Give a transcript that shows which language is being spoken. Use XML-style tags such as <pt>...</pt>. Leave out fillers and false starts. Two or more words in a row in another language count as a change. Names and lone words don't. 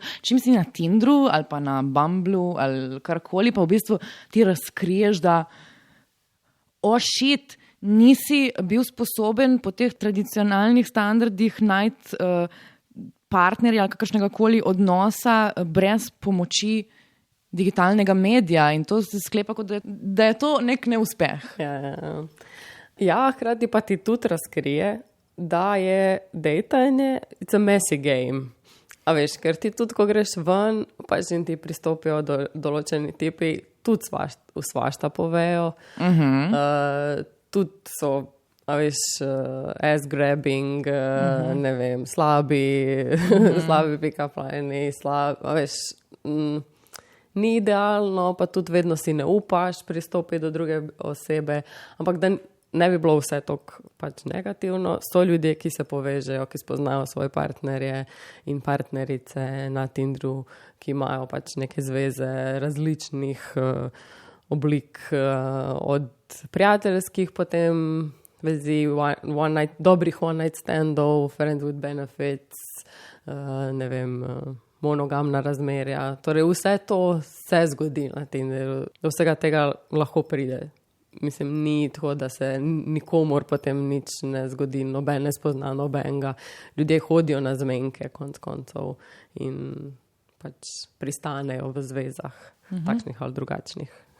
<sl>Čim si na Tinderu ali pa na Bumblu ali karkoli, pa v bistvu ti razkriješ, da shit, nisi bil sposoben po teh tradicionalnih standardih najti partnerja ali kakršnega koli odnosa brez pomoči digitalnega medija in to se sklepa, kot da je to nek neuspeh. Ja, hkrati pa ti tudi razkrije, da je dejtanje,</sl> <en>it's a messy game.</en> <sl>A veš, ker ti tudi, ko greš ven, pač in ti pristopijo določeni tipi, tudi svašta povejo. tudi so, a veš, ass-grabbing, ne vem, slabi</sl> <en>pick-up line,</en> <sl>a veš, ni idealno, pa tudi vedno si ne upaš pristopiti do druge osebe, ampak da ne bi bilo vse tako pač negativno. So ljudje, ki se povežejo, ki spoznajo svoje partnerje in partnerice na Tinderu, ki imajo pač neke zveze različnih oblik, od prijateljskih potem vezi, dobrih</sl> <en>one-night standov, friends with benefits,</en> <sl>ne vem, monogamna razmerja. Torej vse to se zgodi na Tinderu. Do vsega tega lahko pride. Mislim, ni tako, da se nikomor potem nič ne zgodi, noben ne spozna nobenega. Ljudje hodijo na zmenke konc koncev in pač pristanejo v zvezah, takšnih ali drugačnih.</sl>